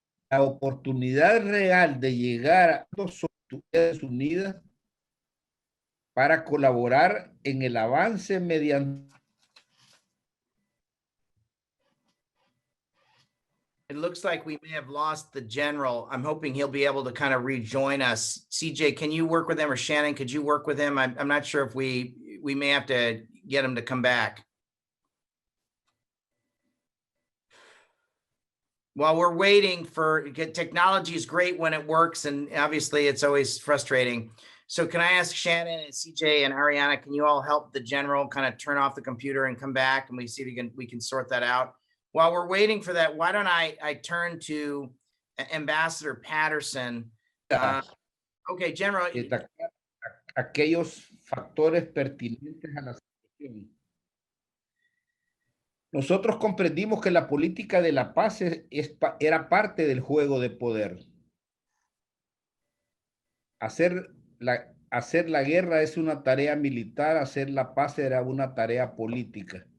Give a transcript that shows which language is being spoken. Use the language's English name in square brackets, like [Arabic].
[Spanish] La oportunidad real de llegar a dos sociedades unidas para colaborar en el avance mediante. [English] It looks like we may have lost the general. I'm hoping he'll be able to kind of rejoin us. CJ, can you work with him, or Shannon, could you work with him? I'm not sure if we may have to get him to come back. While we're waiting for, technology is great when it works, and obviously it's always frustrating. So can I ask Shannon and CJ and Ariana, can you all help the general kind of turn off the computer and come back, and we see if we can sort that out? While we're waiting for that, why don't I turn to Ambassador Patterson? Okay, General. [Spanish] Aquellos factores pertinentes a la situación. Nosotros comprendimos que la política de la paz era parte del juego de poder. Hacer la guerra es una tarea militar, hacer la paz era una tarea política.